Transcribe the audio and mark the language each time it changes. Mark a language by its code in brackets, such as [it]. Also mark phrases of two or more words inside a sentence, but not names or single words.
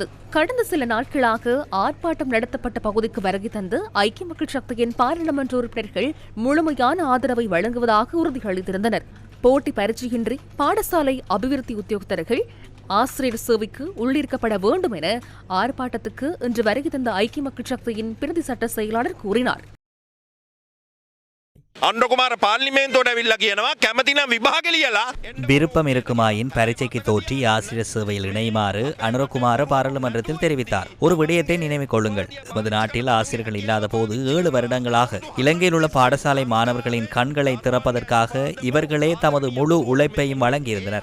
[ta] கடந்த சில நாட்களாக ஆர்ப்பாட்டம் நடத்தப்பட்ட பகுதிக்கு வருகை தந்து ஐக்கிய மக்கள் சக்தியின் பாராளுமன்ற உறுப்பினர்கள் முழுமையான ஆதரவை வழங்குவதாக உறுதியளித்திருந்தனர். போட்டி பரீட்சையின்றி பாடசாலை அபிவிருத்தி உத்தியோகத்தர்கள் ஆசிரியர் சேவைக்கு உள்ளிருக்கப்பட வேண்டும் என ஆர்ப்பாட்டத்துக்கு இன்று வருகை தந்த ஐக்கிய மக்கள் சக்தியின் பிரதி சட்ட செயலாளர் கூறினார். [si] අන්නකුමාර පාර්ලිමේන්තුවට ඇවිල්ලා කියනවා කැමති නම් විභාග ලියලා [ta] விருப்பம் இருக்குமாயின் பரீட்சைக்கு தோற்றி ஆசிரியர் சேவையில் இணையுமாறு அனுரகுமார பாராளுமன்றத்தில் தெரிவித்தார். ஒரு விடயத்தை நினைவில் கொள்ளுங்கள். நமது நாட்டில் ஆசிரியர்கள் இல்லாத போது 7 வருடங்களாக இலங்கையில் உள்ள பாடசாலை மாணவர்களின் கண்களை திறப்பதற்காக இவர்களே தமது முழு உழைப்பையும் வழங்கியிருந்தனர்.